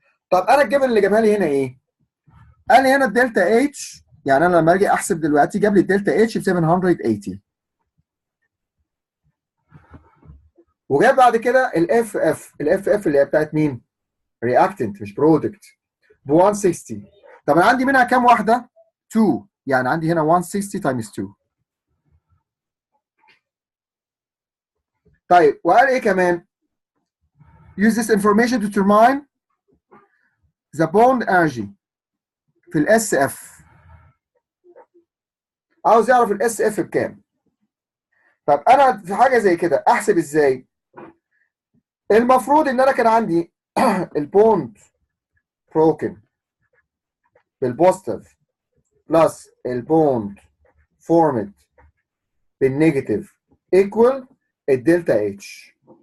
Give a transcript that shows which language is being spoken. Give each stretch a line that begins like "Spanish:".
Arabic: طب انا الجبل اللي جابها لي هنا ايه؟ قال لي هنا الدلتا اتش، يعني انا لما اجي احسب دلوقتي جاب لي الدلتا اتش ب 780، وجاب بعد كده الاف اف، الاف اف اللي هي بتاعت مين؟ رياكتنت مش برودكت، ب 160. طب انا عندي منها كام واحده؟ 2، يعني عندي هنا 160 تايمز 2. طيب وقال ايه كمان؟
English: use this information to determine the bond energy في الاس F.
Arabic: عاوز يعرف الاس اف بكام. طب انا في حاجه زي كده احسب ازاي؟ المفروض ان انا كان عندي البوند بروكن بالبوزيتيف بلس البوند فورمد بالنيجاتيف ايكوال الدلتا اتش.